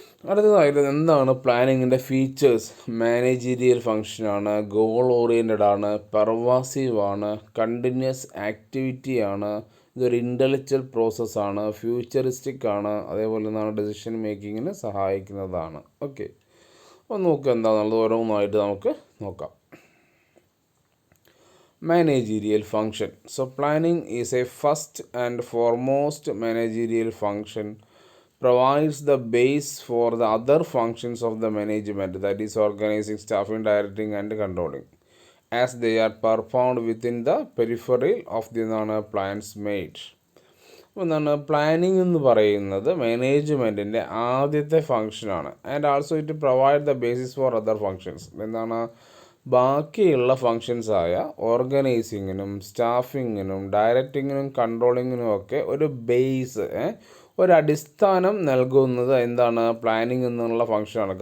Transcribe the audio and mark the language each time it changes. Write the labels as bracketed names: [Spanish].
[Malayalam] അടുത്തതായിട്ട് എന്താണ് പ്ലാനിങ്ങിൻ്റെ features? Managerial ഫങ്ഷനാണ്, goal oriented ആണ്, പെർവാസീവ് ആണ്, കണ്ടിന്യൂസ് ആക്ടിവിറ്റി ആണ്, ഇതൊരു ഇൻ്റലക്ച്വൽ പ്രോസസ്സാണ്, ഫ്യൂച്ചറിസ്റ്റിക് ആണ്, അതേപോലെ എന്താണ് ഡെസിഷൻ മേക്കിങ്ങിന് സഹായിക്കുന്നതാണ്. ഓക്കെ, അപ്പോൾ നോക്കുക എന്താണെന്നുള്ളത് ഓരോന്നായിട്ട് നമുക്ക് നോക്കാം. [English] Managerial function. So planning is a first and foremost managerial function, provides the base for the other functions of the management, that is organizing, staffing, directing and controlling, as they are performed within the peripheral of the plans made. [Malayalam] എന്താണ് planning എന്ന് പറയുന്നത് മാനേജ്മെൻറ്റിൻ്റെ ആദ്യത്തെ ഫങ്ഷനാണ്. [English] And also it provide the basis for other functions. [Malayalam] എന്താണ്, ബാക്കിയുള്ള ഫങ്ഷൻസായ ഓർഗനൈസിങ്ങിനും സ്റ്റാഫിങ്ങിനും ഡയറക്റ്റിങ്ങിനും കൺട്രോളിങ്ങിനും ഒക്കെ ഒരു base, ഒരടിസ്ഥാനം നൽകുന്നത് എന്താണ്, പ്ലാനിങ് എന്നുള്ള ഫങ്ഷനാണ്.